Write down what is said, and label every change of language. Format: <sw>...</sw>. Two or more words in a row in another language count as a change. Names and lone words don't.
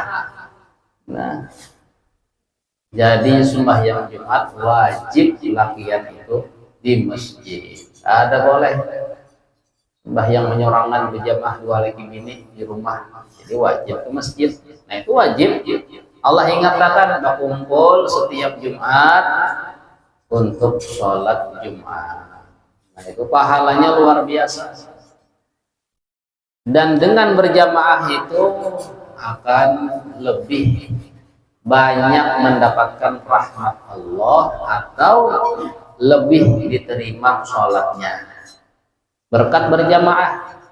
<id>Nah, jadi sembahyang Jumat wajib lakian itu di masjid. Ada boleh sembahyang menyorangan berjamaah 2 lagi ini di rumah, jadi wajib ke masjid. Nah itu wajib. Allah ingatkan berkumpul setiap Jumat untuk sholat Jumat. Nah itu pahalanya luar biasa. Dan dengan berjamaah itu akan lebih banyak mendapatkan rahmat Allah atau lebih diterima sholatnya berkat berjamaah.</id>